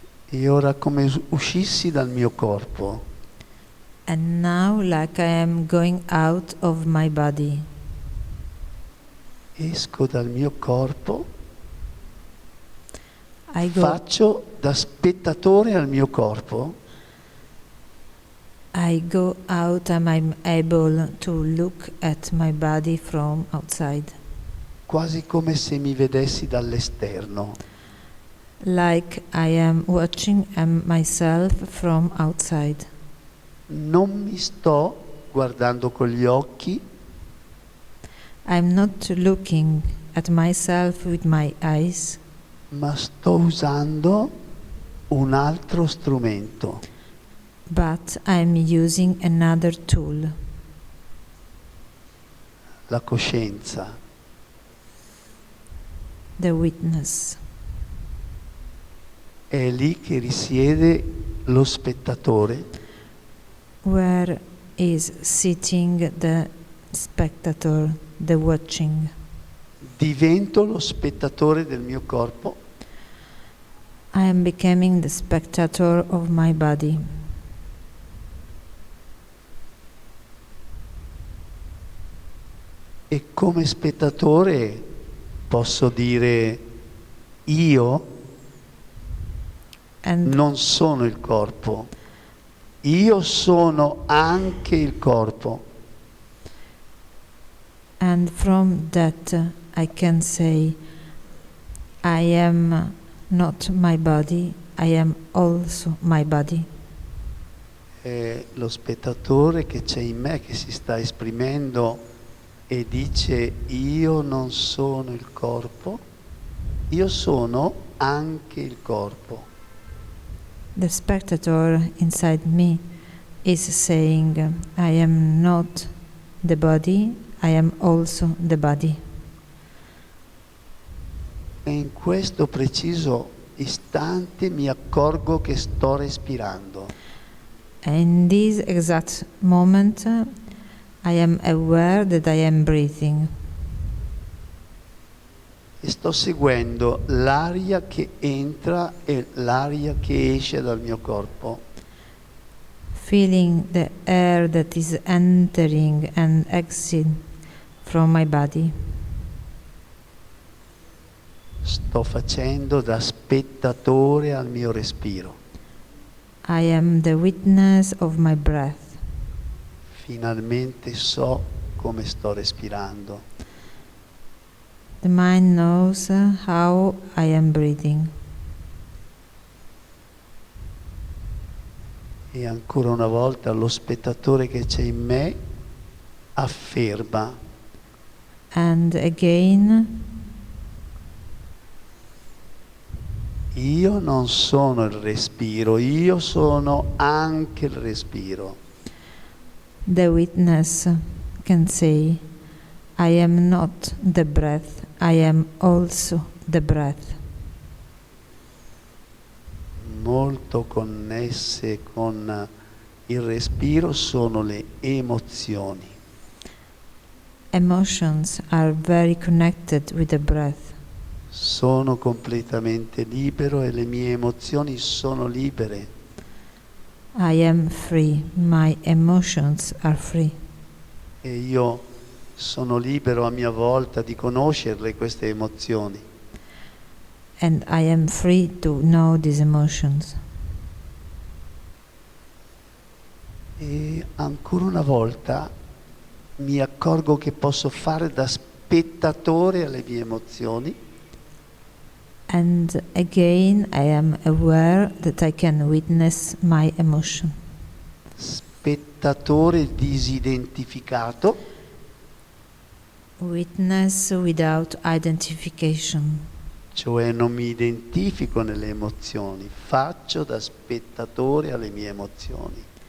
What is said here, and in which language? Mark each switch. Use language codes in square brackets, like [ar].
[it] E ora come uscissi dal mio corpo, [en] And now, like I am going out of my body, [it] esco dal mio corpo, [en] I go, [it] faccio da spettatore al mio corpo, [en] I go out and I'm able to look at my body from outside, [it] quasi come se mi vedessi dall'esterno. [en] like I am watching myself from outside. [it] Non mi sto guardando con gli occhi, [en] I'm not looking at myself with my eyes, [it] ma sto usando un altro strumento. [en] but I'm using another tool, [it] La coscienza. [en] the witness. [it] È lì che risiede lo spettatore, [en] Where is sitting the spectator, the watching? [it] divento lo spettatore del mio corpo, [en] I am becoming the spectator of my body. [it] e come spettatore posso dire io [en] And [it] non sono il corpo, io sono anche il corpo. [en] And from that I can say, I am not my body, I am also my body. [it] È lo spettatore che c'è in me che si sta esprimendo e dice io non sono il corpo, io sono anche il corpo. [en] The spectator inside me is saying, I am not the body, I am also the body. [it] E in questo preciso istante mi accorgo che sto respirando. [en] In this exact moment, I am aware that I am breathing. [it] E sto seguendo l'aria che entra e l'aria che esce dal mio corpo. [en] Feeling the air that is entering and exiting from my body. [it] Sto facendo da spettatore al mio respiro. [en] I am the witness of my breath. [it] Finalmente so come sto respirando. [en] The mind knows how I am breathing. [it] E ancora una volta lo spettatore che c'è in me afferma [en] And again, [it] io non sono il respiro, io sono anche il respiro. [en] the witness can say, I am not the breath, I am also the breath. [it] Molto connesse con il respiro sono le emozioni. [en] Emotions are very connected with the breath. [it] Sono completamente libero e le mie emozioni sono libere. [en] I am free, my emotions are free. [it] E io sono libero a mia volta di conoscerle queste emozioni. [en] And I am free to know these emotions. [it] E ancora una volta mi accorgo che posso fare da spettatore alle mie emozioni. [en] And again, I am aware that I can witness my emotion. [it] Spettatore disidentificato, [en] Witness without identification. [it] cioè non mi identifico nelle emozioni, faccio da spettatore alle mie emozioni.